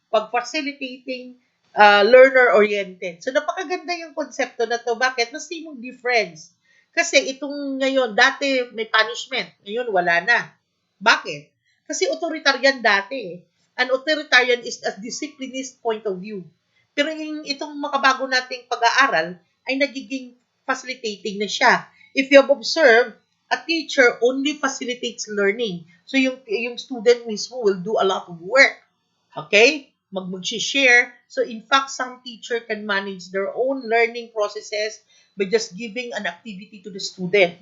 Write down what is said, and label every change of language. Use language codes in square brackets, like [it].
[tl] Pag facilitating, learner-oriented. So, napakaganda yung konsepto na to. Bakit? Mas mong difference. Kasi itong ngayon, dati may punishment. Ngayon, wala na. Bakit? Kasi authoritarian dati. [en] An authoritarian is a disciplinist point of view. [tl] Pero itong makabago nating pag-aaral ay nagiging facilitating na siya. [en] If you have observed, a teacher only facilitates learning. So [tl] yung student mismo [en] will do a lot of work. Okay? [tl] Mag-share. [en] So in fact, some teacher can manage their own learning processes by just giving an activity to the student.